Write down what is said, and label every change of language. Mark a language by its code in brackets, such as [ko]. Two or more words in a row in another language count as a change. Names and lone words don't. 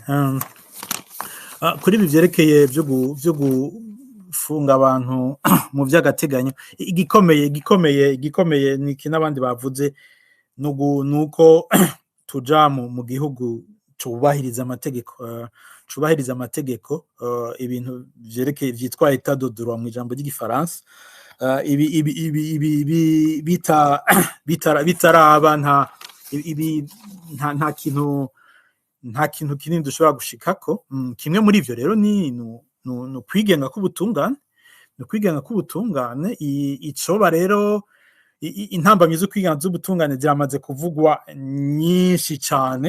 [rn] Kuri ibi vyerekeye vyo gufunga abantu mu vy'agateganyo igikomeye niki n'abandi bavuze nuko tuja mu gihugu cubahiriza amategeko ibintu vyerekeye vyitwa [fr] état de droit [rn] mu ijambo ry'igifaransa. Ibi bitaraba nta kintu kinini dushobora gushikako. Kimwe muri ivyo rero ni kwigenga k'ubutungane icoba rero intambamyi zo kwiganza z'ubutungane ziramaze kuvugwa nyinshi cyane.